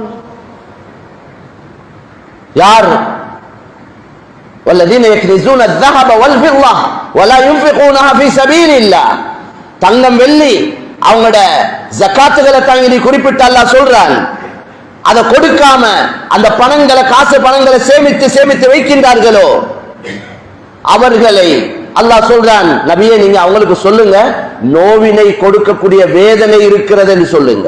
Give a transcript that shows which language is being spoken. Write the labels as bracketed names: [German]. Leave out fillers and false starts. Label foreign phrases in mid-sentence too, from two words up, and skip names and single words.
[Arabic] யார் والذين يكنزون الذهب والفضة ولا ينفقونها في سبيل الله, [Tamil] தங்கம் வெள்ளி அவங்களோட ஜகாத்துகளை தாங்கி குறிப்பிட்ட அல்லாஹ் சொல்றான், அதை கொடுக்காம அந்த பணங்களை காசு பணங்களை சேமித்து சேமித்து வைக்கின்றார்களோ அவர்களை அல்லாஹ் சொல்றான், நபியே நீங்க அவங்களுக்கு சொல்லுங்க நோவினை கொடுக்கக்கூடிய வேதனை இருக்கிறது என்று சொல்லுங்க.